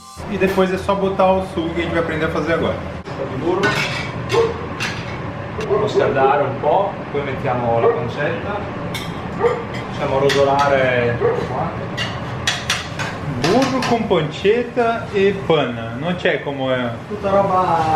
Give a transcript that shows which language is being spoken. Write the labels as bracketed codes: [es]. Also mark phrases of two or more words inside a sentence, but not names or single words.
[pt] e depois é só botar o sugo que a gente vai aprender a fazer agora. [it] Un po' di burro, facciamo scaldare un po', poi mettiamo la pancetta, facciamo rosolare qua. [pt] Burro com pancetta e panna, [it] non c'è come Tutta roba